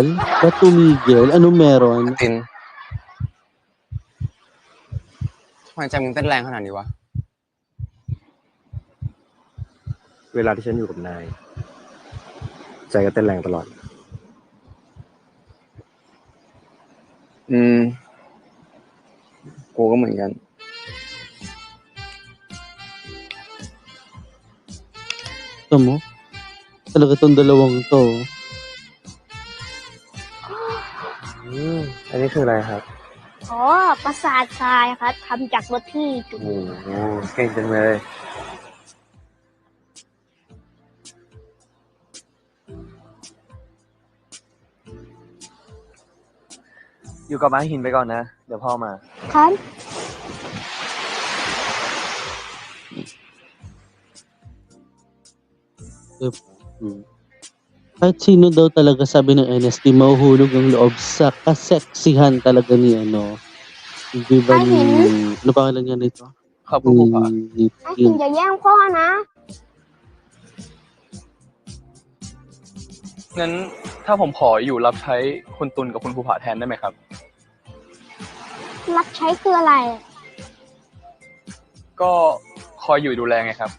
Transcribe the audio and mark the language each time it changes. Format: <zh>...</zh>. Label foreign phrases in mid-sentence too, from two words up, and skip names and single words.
<tl>Ba't tumigil? Ano meron?</tl> <th>ตินทำไมใจมึงเต้นแรงขนาดนี้วะ เวลาที่ฉันอยู่กับนาย ใจก็เต้นแรงตลอด กูก็เหมือนกัน</th> <tl>Ito mo? Talaga tong dalawang to.</tl> <th>อันนี้คืออะไรครับ อ๋อปราสาททรายครับทำจากรถที่จุด โอ้โหเก่งจังเลย อยู่กับม้าหินไปก่อนนะ เดี๋ยวพ่อมา ครับ Hmm.</th> <tl>Kahit sino daw talaga sabi ng NST, mahuhulog ang loob sa kaseksihan talaga ni ano. Di ba ni... Ano pangalan niya nito?</tl> <th>ขอบคุณครูผา</th> <tl>Ni</tl> <th>ไอ้หินอย่าแย่งพ่อนะ งั้นถ้าผมขออยู่รับใช้คุณตุลกับคุณภูผาแทนได้ไหมครับ รับใช้คืออะไร ก็คอยอยู่ดูแลไงครับ</th>